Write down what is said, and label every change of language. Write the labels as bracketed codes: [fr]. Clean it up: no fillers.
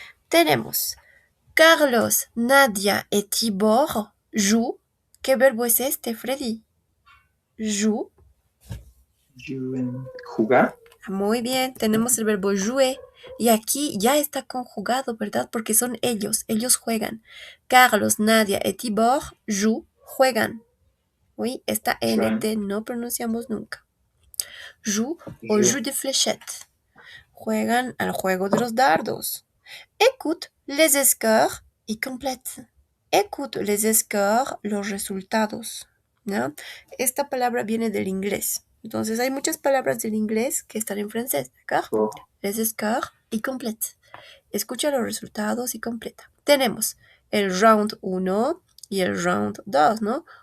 [fr] Tenemos Carlos, Nadia et Tibor jouent. [es] ¿Qué verbo es este, Freddy? [fr] Joue. [es] ¿Jugar? Muy bien, tenemos el verbo jouer. Y aquí ya está conjugado, ¿verdad? Porque son ellos juegan. [fr] Carlos, Nadia et Tibor jouent, [es] juegan. Oui, esta [fr] Joue. [es] NT no pronunciamos nunca. Joue o [fr] Joue. jeu de fléchettes. [es] Juegan al juego de los dardos. [fr] Écoute les scores y complète. Écoute les scores, [es] los resultados. ¿No? Esta palabra viene del inglés. Entonces hay muchas palabras del inglés que están en francés, ¿d'accord? Oh, [fr] Les scores y complète. [es] Escucha los resultados y completa. Tenemos el round 1 y el round 2, ¿no?